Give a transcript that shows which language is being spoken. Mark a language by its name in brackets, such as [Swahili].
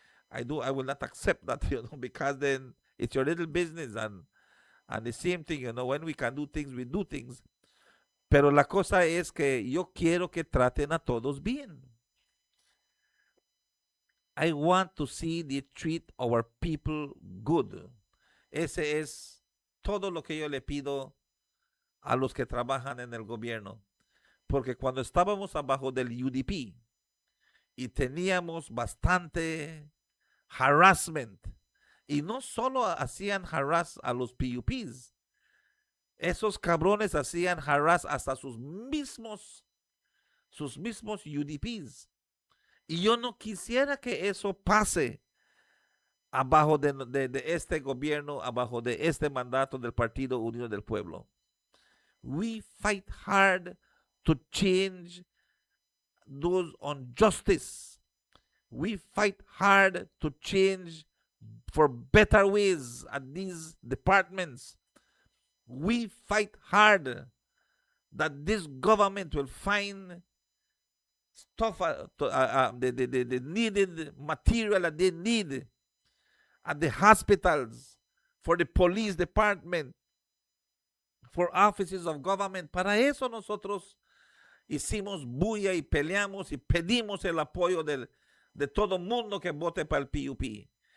[English] I will not accept that, because then it's your little business and the same thing, when we can do things, we do things. [Spanish] Pero la cosa es que yo quiero que traten a todos bien. [English] I want to see they treat our people good. [Spanish] Ese es todo lo que yo le pido a los que trabajan en el gobierno. Porque cuando estábamos abajo del UDP y teníamos bastante harassment, y no solo hacían harass a los PUPs, esos cabrones hacían harass hasta sus mismos UDPs. Y yo no quisiera que eso pase abajo de este gobierno, abajo de este mandato del Partido Unido del Pueblo. [English] We fight hard to change those injustices. We fight hard to change for better ways at these departments. We fight hard that this government will find stuff, the needed material that they need at the hospitals, for the police department, for offices of government. [Spanish] Para eso nosotros hicimos bulla y peleamos y pedimos el apoyo de todo mundo que vote para el PUP.